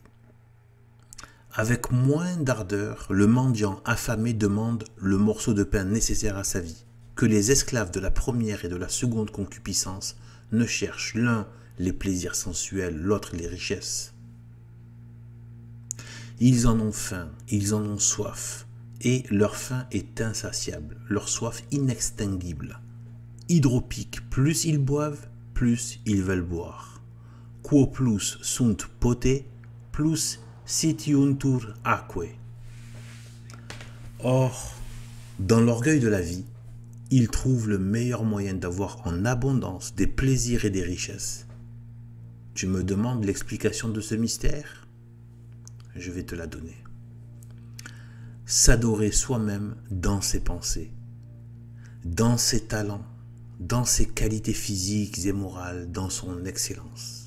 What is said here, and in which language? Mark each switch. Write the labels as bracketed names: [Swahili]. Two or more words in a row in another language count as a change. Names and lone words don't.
[French] Avec moins d'ardeur, le mendiant affamé demande le morceau de pain nécessaire à sa vie, que les esclaves de la première et de la seconde concupiscence ne cherchent l'un les plaisirs sensuels, l'autre les richesses. Ils en ont faim, ils en ont soif, et leur faim est insatiable, leur soif inextinguible. Hydropique, plus ils boivent, plus ils veulent boire. [Latin] Quo plus sunt pote, plus sitiuntur aquae. [French] Or, dans l'orgueil de la vie, ils trouvent le meilleur moyen d'avoir en abondance des plaisirs et des richesses. Tu me demandes l'explication de ce mystère? Je vais te la donner. S'adorer soi-même dans ses pensées, dans ses talents, dans ses qualités physiques et morales, dans son excellence.